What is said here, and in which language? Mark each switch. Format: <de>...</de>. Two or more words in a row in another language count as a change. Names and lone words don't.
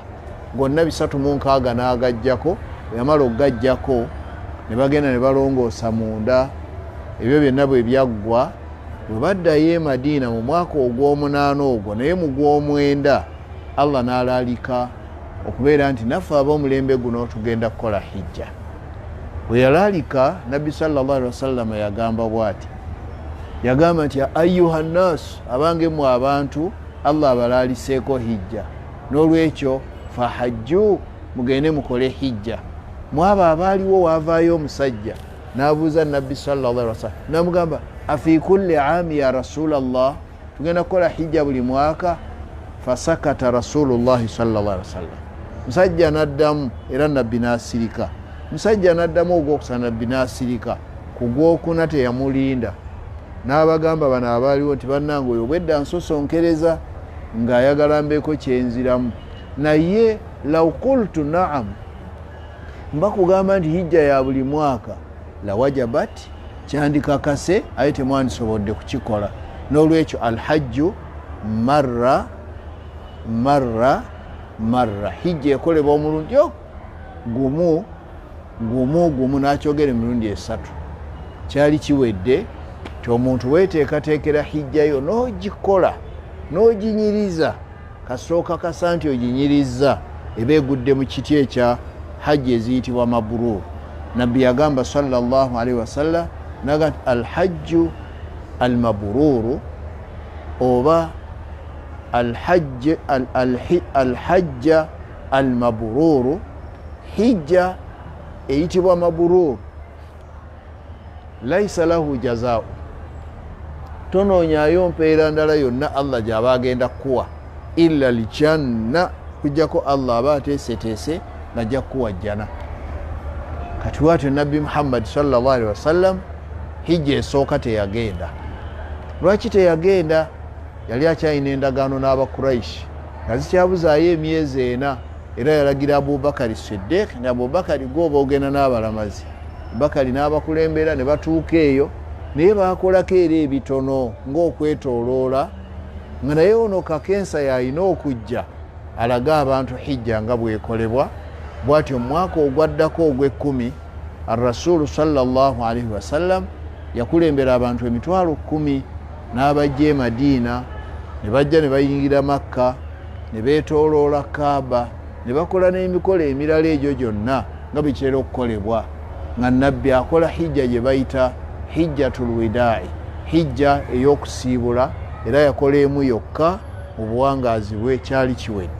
<lg>Gonna 360 n'agajjako, yamala okugajjako ne bagenda ne balongoosa munda. Ebyo byonna bwe byaggwa bwe baddayo e Madiina mu mwaka ogw'omunaana ogwo, naye mu gw'omwenda Allah n'alaalika okubeera nti naffe ab'omulembe guno tugenda kukola hijja. Bwe yalaalika Nabbi</lg> <ar>صلى الله عليه وسلم</ar> <lg>yagamba bw'ati, yagamba nti</lg> <ar>أيها الناس,</ar> <lg>abange mu abantu Allah abalaaliseeko hijja, n'olwekyo fahajju, mugende mukole hijja. Mwabo abaaliwo waavaayo omusajja n'abuuza Nabbi</lg> <ar>صلى الله عليه وسلم,</ar> <lg>n'amugamba</lg> <ar>أفي كل عام يا رسول الله,</ar> <lg>tugenda kukola hijja buli mwaka?</lg> <ar>فسكت رسول الله صلى الله عليه وسلم.</ar> <lg>Musajja n'addamu, era Nabbi n'asirika. Musajja n'addamu ogwokusana, Nabbi n'asirika. Ku gwokuna teyamulinda, n'abagamba bano abaaliwo nti bannange oyo bwedda nsosonkereza ng'ayagala mbeeko kyenziramu, naye</lg> <ar>لو قلت نعم,</ar> <lg>mba kugamba nti hijja ya buli mwaka,</lg> <ar>لوجبت,</ar> <lg>kyandikakase, aye temwandisobodde kukikola.</lg> <ar>N'olwekyo الحج مرة مرة مرة,</ar> <lg>hijja ekolebwa omulundi gumu gumu gumu, n'akyogera emirundi 3. Kyali kiwedde ti omuntu weteekateekera hijjayo n'ogikola n'oginyiriza, kasooka kasa nti oginyiriza, eba egudde mu kiti ekya hajji eziyitibwa mabrur. Nabbi yagamba</lg> <ar>صلى الله عليه وسلم</ar> <lg>naga</lg> <ar>الحج المبرور</ar> <lg>oba</lg> <ar>الحج المبرور,</ar> <lg>hijja eyitibwa mabrur</lg> <ar>ليس له جزاء,</ar> <lg>tonoonyayo mpeera ndala yonna Allah gy'aba agenda kuwa</lg> <ar>إلا الجنة,</ar> <lg>kujjako Allah aba ateeseteese ng'ajja kuwa jjana. Kati bw'atyo Nabbi Muhammad</lg> <ar>صلى الله عليه وسلم</ar> <lg>hijja esooka teyagenda. Lwaki teyagenda? Yali akyalina endagaano n'Abakuraishi nga zikyabuzaayo emyezi 4, era yalagira Abubakari Siddiq ne Abubakari gw'oba ogenda n'abalamazi. Bakari n'abakulembera ne batuuka eyo, naye baakolako era ebitono ng'okwetooloola, nga naye ono kakensa yalina okujja alaga abantu hijja nga bwekolebwa. Bw'atyo mu mwaka ogwaddako ogw'e10</lg> <ar>الرسول صلى الله عليه وسلم</ar> <lg>yakulembera abantu 10,000 n'abajja e Madiina, ne bajja ne bayingira Makka, ne beetooloola Kaaba, ne bakola n'emikolo emirala egyo gyonna nga bikitera okukolebwa, nga Nabbi akola hijja gye bayita</lg> <ar>حجة الوداع,</ar> <lg>hijja ey'okusiibula, era yakola emu yokka mu buwangaazi bwe, kyali kiwedde.</lg>